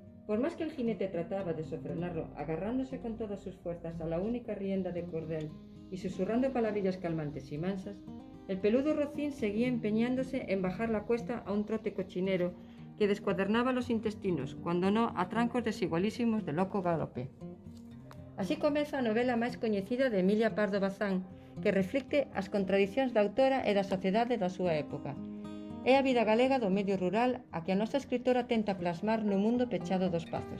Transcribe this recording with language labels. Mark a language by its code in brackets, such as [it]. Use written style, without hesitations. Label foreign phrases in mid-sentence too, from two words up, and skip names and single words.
[es] Por más que el jinete trataba de sofrenarlo, agarrándose con todas sus fuerzas a la única rienda de cordel y susurrando palabrillas calmantes y mansas, el peludo rocín seguía empeñándose en bajar la cuesta a un trote cochinero que descuadernaba los intestinos, cuando no a trancos desigualísimos de loco galope. [gl] Así comeza a novela máis coñecida de Emilia Pardo Bazán, que reflicte as contradicións da autora e da sociedade da súa época. É a vida galega do medio rural a que a nosa escritora tenta plasmar no mundo pechado dos Pazos.